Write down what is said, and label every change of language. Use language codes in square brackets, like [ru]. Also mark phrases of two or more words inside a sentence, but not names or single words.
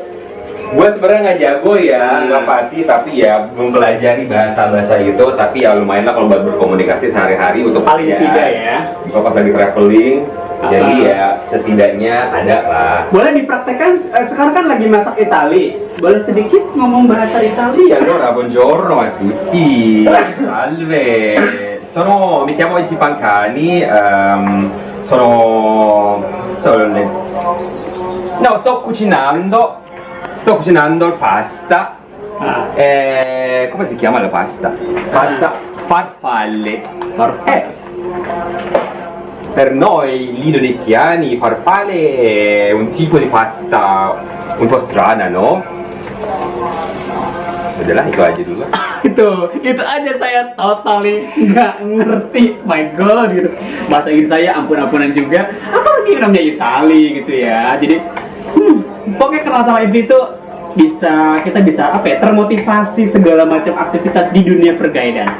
[id] Gue sebenarnya nggak jago ya, nggak pasti, tapi ya mempelajari bahasa-bahasa itu, tapi ya lumayan lah kalau buat berkomunikasi sehari-hari untuk Paling ya. tidak ya. Kalau pas lagi traveling, jadi ya setidaknya ada lah. Boleh dipraktekkan, sekarang kan lagi masak Itali. Boleh sedikit ngomong bahasa Itali? [it] Sì, allora buongiorno a tutti. Salve. Mi chiamo Iti Pancani, No, sto cucinando pasta. Come si chiama la pasta? Pasta farfalle. Per noi gli indonesiani farfalle è un tipo di pasta un po' strana, no? [id] Udahlah, itu aja dulu. itu aja saya totally nggak ngerti. [en] My God gitu. [id] Bahasa Inggris saya ampun-ampunan juga. Apalagi yang namanya Itali gitu ya. Jadi pokoknya kenal sama Itvi itu kita bisa apa ya, termotivasi segala macam aktivitas di dunia pergaidan.